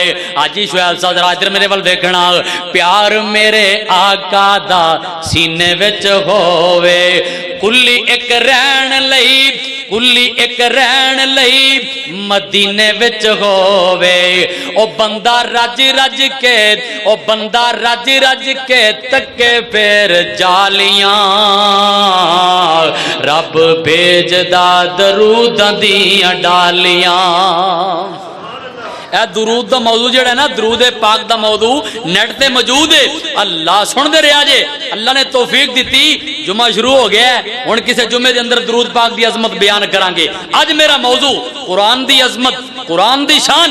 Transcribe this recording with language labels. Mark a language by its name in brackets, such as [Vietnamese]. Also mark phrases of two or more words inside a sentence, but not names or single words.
[Punjabi] آجی شعیب صاحب ذرا ادھر میرے ول دیکھنا، پیار میرے آقا دا سینے وچ ہووے، کلی ایک رہن لئی مدینے وچ ہووے، او بندہ رج رج کے تکے پھر جالیاں، رب بھیجدا دروداں دیاں ڈالیاں۔ اے درود دا موضوع جڑا ہے نا، درود پاک دا موضوع نیٹ تے موجود ہے۔ اللہ سن دے رہا جے، اللہ نے توفیق دیتی، جمعہ شروع ہو گیا ہے، ہن کسے جمعے دے اندر درود پاک دی عظمت بیان کران گے۔ اج میرا موضوع قرآن دی عظمت، قرآن دی شان۔